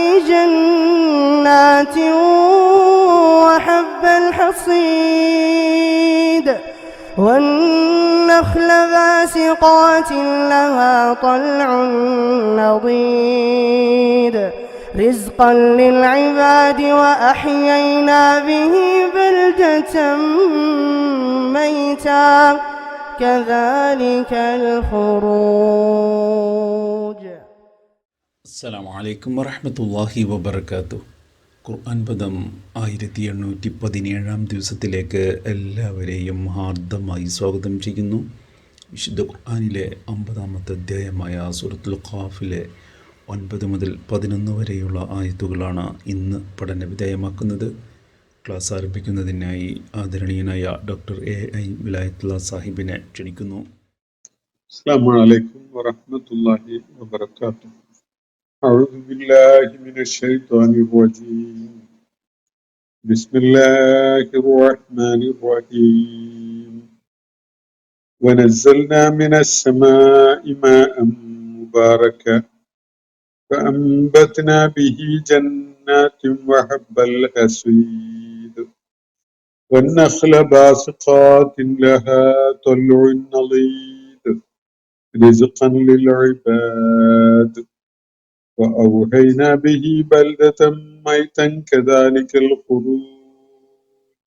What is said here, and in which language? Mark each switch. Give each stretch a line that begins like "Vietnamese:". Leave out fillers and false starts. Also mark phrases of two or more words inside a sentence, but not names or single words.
Arabic: جنات وحب الحصيد والنخل باسقات لها طلع نضيد رزقا للعباد وأحيينا به بلدة ميتا كذلك الخروج. السلام عليكم ورحمة الله وبركاته.
Malayalam: ഖുർആൻ പദം 1817 ദിവസത്തിലേക്ക് എല്ലാവരെയും ഹാർദമായി സ്വാഗതം ചെയ്യുന്നു. വിശുദ്ധ ഖുർആനിലെ 50-ാമത്തെ അധ്യായമായ സൂറത്തുൽ ഖാഫിലെ 9 മുതൽ 11 വരെയുള്ള ആയത്തുകളാണ് ഇന്ന് പഠനവിധേയമാക്കുന്നത്. ക്ലാസ് ആരംഭിക്കുന്നതിനായി ആദരണീയനായ ഡോക്ടർ AI വിലായത്തുള്ള സാഹിബിനെ ക്ഷണിക്കുന്നു.
Arabic: السلام عليكم ورحمة الله وبركاته. أعوذ بالله من الشيطان الرجيم. بسم الله الرحمن الرحيم. ونزلنا من السماء ماء مباركا فأنبتنا به جنات وحب الحصيد والنخل باسقات لها طلع نضيد رزقا للعباد وأوحينا به بلدة ميتا كذلك الخروج.